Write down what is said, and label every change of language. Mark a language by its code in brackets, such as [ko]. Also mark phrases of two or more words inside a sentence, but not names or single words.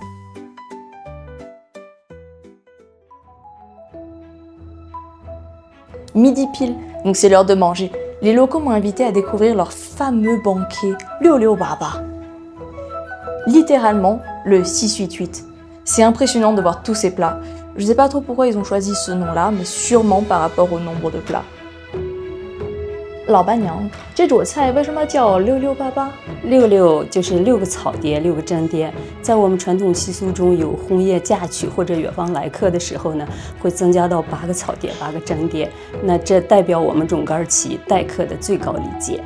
[fr] Midi pile, donc c'est l'heure de manger. Les locaux m'ont invité à découvrir leur fameux banquet, le Liu Baba. Littéralement, le 688. C'est impressionnant de voir tous ces plats. Je ne sais pas trop pourquoi ils ont choisi ce nom-là, mais sûrement par rapport au nombre de plats. [zh] 老板娘，这桌菜为什么叫668？ 66就是6个草碟，6个蒸碟。在我们传统习俗中，有红叶嫁娶或者远方来客的时候呢，会增加到8个草碟，8个蒸碟。那这代表我们种干旗待客的最高礼节。